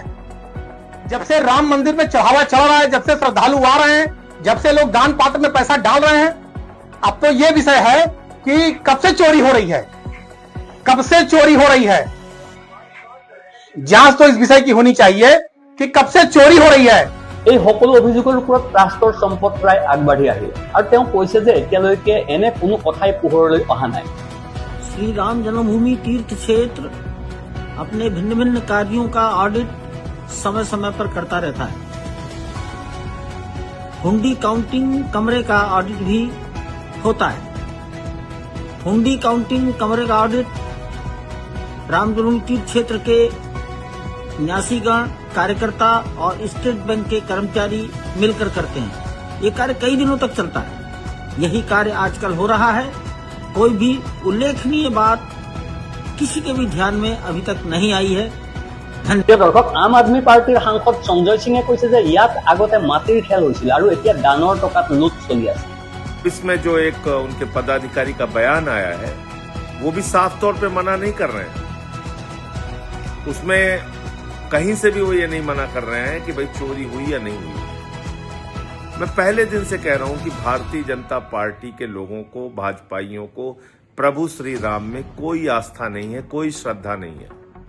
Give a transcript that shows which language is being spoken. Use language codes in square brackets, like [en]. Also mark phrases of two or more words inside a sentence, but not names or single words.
[hi] जब से राम मंदिर में चढ़ावा चढ़ रहा है, जब से श्रद्धालु आ रहे हैं, जब से लोग दान पात्र में पैसा डाल रहे हैं, अब तो यह विषय है कि कब से चोरी हो रही है, कब से चोरी हो रही है। जांच तो इस विषय की होनी चाहिए कि कब से चोरी हो रही है। [as] এই সকলো অভিযোগৰ ওপৰত ট্ৰাষ্টৰ সম্পত ৰায় আগবাঢ়ি আহিল, আৰু তেওঁ কৈছে যে এতিয়ালৈকে এনে কোনো কথাই পোহৰলৈ অহা নাই। [hi] श्री राम जन्मभूमि तीर्थ क्षेत्र अपने भिन्न भिन्न कार्यों का ऑडिट समय समय पर करता रहता है। हुंडी काउंटिंग कमरे का ऑडिट भी होता है। हुंडी काउंटिंग कमरे का ऑडिट राम जन्मभूमि तीर्थ क्षेत्र के न्यासीगण, कार्यकर्ता और स्टेट बैंक के कर्मचारी मिलकर करते हैं। ये कार्य कई दिनों तक चलता है। यही कार्य आजकल हो रहा है। कोई भी उल्लेखनीय बात किसी के भी ध्यान में अभी तक नहीं आई है। [as] প্ৰিয় দৰ্শক, আম আদমি পাৰ্টিৰ সাংসদ সঞ্জয় সিঙে কৈছে যে ইয়াত আগতে মাটিৰ খেল হৈছিল আৰু এতিয়া দানৰ টকাত লুট চলি আছে। [hi] इसमें जो एक उनके पदाधिकारी का बयान आया है वो भी साफ तौर पे मना नहीं कर रहे हैं। उसमें कहीं से भी वो ये नहीं मना कर रहे हैं कि भाई चोरी हुई या नहीं हुई। मैं पहले दिन से कह रहा हूं कि भारतीय जनता पार्टी के लोगों को, भाजपाइयों को प्रभु श्री राम में कोई आस्था नहीं है, कोई श्रद्धा नहीं है।